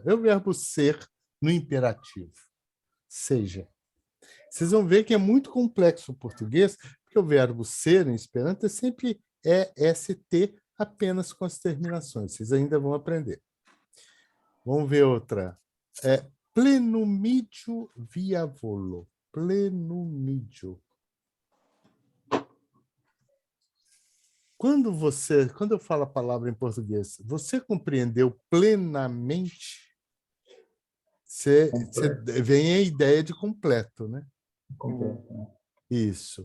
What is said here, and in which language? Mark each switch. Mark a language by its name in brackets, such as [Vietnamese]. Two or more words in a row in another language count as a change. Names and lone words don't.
[Portuguese] É o verbo ser no imperativo. Seja. Vocês vão ver que é muito complexo o português, porque o verbo ser em Esperanto é sempre EST, apenas com as terminações. Vocês ainda vão aprender. Vamos ver outra. [Esperanto] Plenumidio via volo. Plenumidio. [Portuguese] Quando eu falo a palavra em português, você compreendeu plenamente? Vem a ideia de completo, né? Completo. Isso.